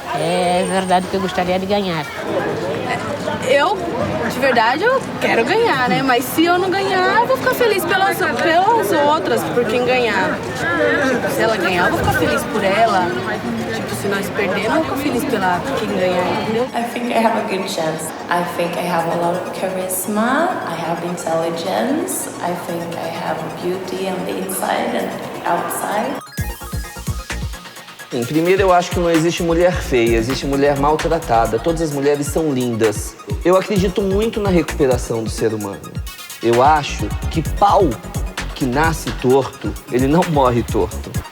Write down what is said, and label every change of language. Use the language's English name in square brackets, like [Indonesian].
[Portuguese] É verdade que eu gostaria de ganhar. Eu, de verdade, eu quero ganhar, né? Mas se eu não ganhar, eu vou ficar feliz pelas outras, por quem ganhar. Tipo, se ela ganhar, eu vou ficar feliz por ela. Tipo, se nós perdermos, eu vou ficar feliz pela quem ganhar, entendeu? [English] I think I have a good chance. I think I have a lot of charisma. I have intelligence. I think I have beauty on the inside and outside. [Portuguese] Bem, primeiro, eu acho que não existe mulher feia, existe mulher maltratada. Todas as mulheres são lindas. Eu acredito muito na recuperação do ser humano. Eu acho que pau que nasce torto, ele não morre torto.